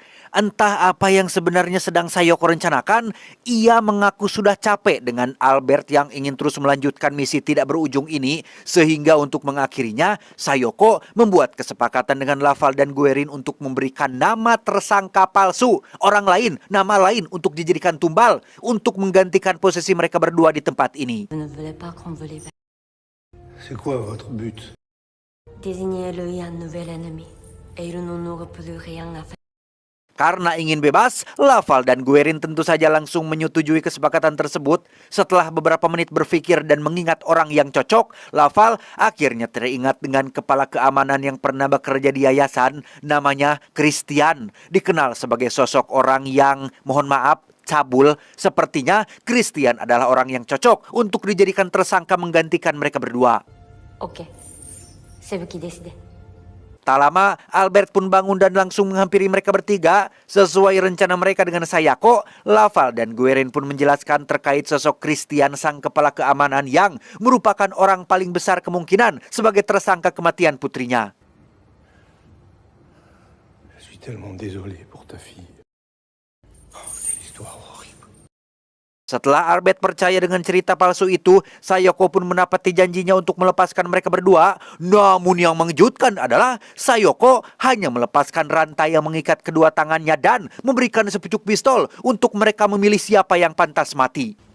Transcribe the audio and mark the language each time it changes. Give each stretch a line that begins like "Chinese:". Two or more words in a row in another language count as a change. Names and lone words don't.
Indonesian: Entah apa yang sebenarnya sedang Sayoko rencanakan, ia mengaku sudah capek dengan Albert yang ingin terus melanjutkan misi tidak berujung ini, sehingga untuk mengakhirinya, Sayoko membuat kesepakatan dengan Laval dan Guerin untuk memberikan nama tersangka palsu, orang lain, nama lain untuk dijadikan tumbal, untuk menggantikan posisi mereka berdua di tempat ini.
French: C'est quoi votre but? Désigner lui un nouvel ennemi, et il n'en aura plus rien à faire.
Indonesian: Karena ingin bebas, Laval dan Guerin tentu saja langsung menyetujui kesepakatan tersebut. Setelah beberapa menit berpikir dan mengingat orang yang cocok, Laval akhirnya teringat dengan kepala keamanan yang pernah bekerja di yayasan, namanya Christian. Dikenal sebagai sosok orang yang, mohon maaf, cabul. Sepertinya Christian adalah orang yang cocok untuk dijadikan tersangka menggantikan mereka berdua.
French: Ok, c'est vous qui décidez.
Indonesian: Tak lama, Albert pun bangun dan langsung menghampiri mereka bertiga. Sesuai rencana mereka dengan Sayoko, Laval dan Guerin pun menjelaskan terkait sosok Christian, sang kepala keamanan yang merupakan orang paling besar kemungkinan sebagai tersangka kematian putrinya.
French: Je suis tellement désolé pour ta fille. Oh, quelle histoire horrible.
Indonesian: Setelah Albert percaya dengan cerita palsu itu, Sayoko pun menepati janjinya untuk melepaskan mereka berdua. Namun yang mengejutkan adalah Sayoko hanya melepaskan rantai yang mengikat kedua tangannya dan memberikan sepucuk pistol untuk mereka memilih siapa yang pantas mati.